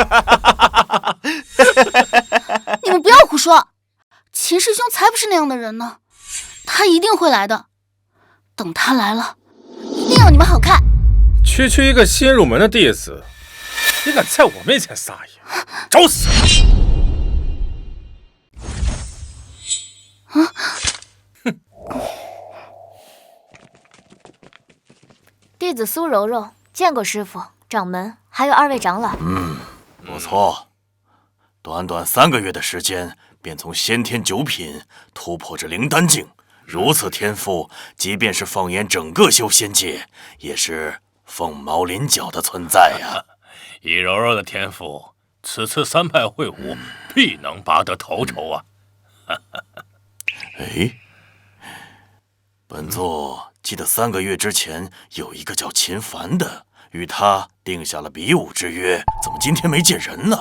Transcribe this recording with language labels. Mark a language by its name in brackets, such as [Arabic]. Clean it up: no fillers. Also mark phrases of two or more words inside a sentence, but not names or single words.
[Chinese] 你們不要胡說，秦師兄才不是那樣的人呢，他一定會來的。等他來了，一定要你們好看。区区一個新入門的弟子，你敢在我面前撒野，找死！啊！哼！弟子蘇柔柔見過師父、掌門，還有2位長老。不錯，短短3個月的時間，便從先天9品突破至靈丹境。如此天賦，即便是放眼整個修仙界，也是凤毛麟角的存在呀。以柔柔的天賦，此次3派會武必能拔得头筹啊！哎，本座记得3個月之前有一個叫秦凡的，與他定下了比武之約，怎麼今天沒見人呢？